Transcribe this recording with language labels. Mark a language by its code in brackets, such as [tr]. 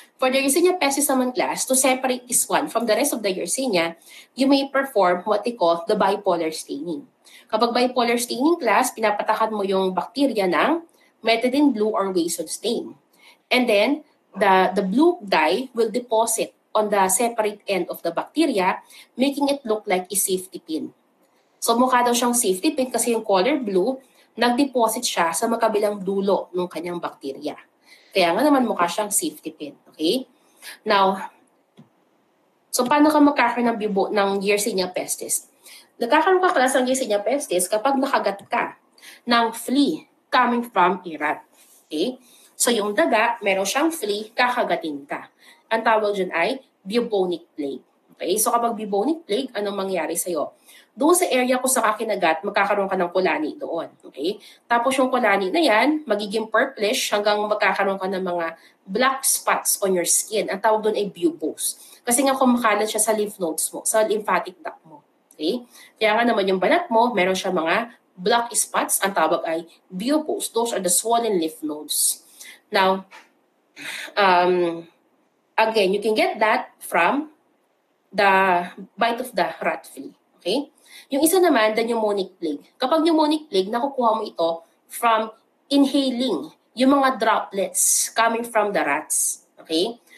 [en] For the Yersinia pestis naman class, to separate this one from the rest of the Yersinia, you may perform what they call the bipolar staining. [tl] Kapag bipolar staining class, pinapatakan mo yung bacteria ng methylene blue or Wasson stain. [en] And then, the blue dye will deposit on the separate end of the bacteria, making it look like a safety pin. [tl] So mukha daw siyang safety pin kasi yung color blue, nag-deposit siya sa magkabilang dulo ng kanyang bacteria. Kaya nga naman mukha siyang safety pin. Okay? Now, so paano ka magkakaroon ng bibo ng Yersinia pestis? Nagkakaroon ka class ng Yersinia pestis kapag nakagat ka ng flea [en] coming from a rat. [tl] Okay? So yung daga, meron siyang flea, kakagatin ka. Ang tawag dyan ay bubonic plague. Okay? So kapag bubonic plague, anong mangyari sa'yo? Doon sa area kung saan ka kinagat, magkakaroon ka ng kulani doon. Okay? Tapos yung kulani na yan, magiging purplish hanggang magkakaroon ka ng mga black spots [en] on your skin. [tl] Ang tawag doon ay buboes. Kasi nga kumakalat siya sa lymph nodes mo, sa lymphatic duct mo. Okay? Kaya nga naman yung balat mo, meron siya mga black spots. Ang tawag ay buboes. [en] Those are the swollen lymph nodes. Now, again, you can get that from the bite of the rat flea. Okay? [tl] Yung isa naman, [en] the pneumonic plague. [tl] Kapag pneumonic plague, nakukuha mo ito [en] from inhaling [tl] yung mga droplets [en] coming from the rats. [tl] Okay?